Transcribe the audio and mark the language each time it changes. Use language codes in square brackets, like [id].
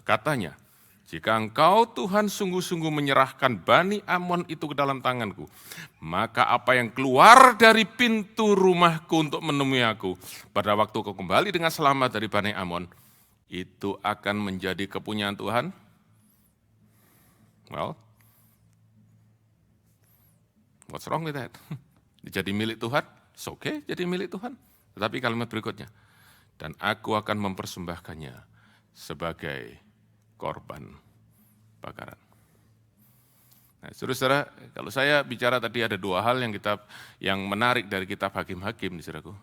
[id] Katanya, jika engkau Tuhan sungguh-sungguh menyerahkan Bani Amon itu ke dalam tanganku, maka apa yang keluar dari pintu rumahku untuk menemui aku, pada waktu kau kembali dengan selamat dari Bani Amon, itu akan menjadi kepunyaan Tuhan? [en] Well, what's wrong with that? [id] Jadi milik Tuhan? [en] It's okay, [id] jadi milik Tuhan. Tetapi kalimat berikutnya, dan aku akan mempersembahkannya sebagai korban bakaran. Nah, saudara-saudara, kalau saya bicara tadi ada dua hal yang menarik dari kitab Hakim-Hakim, saudaraku.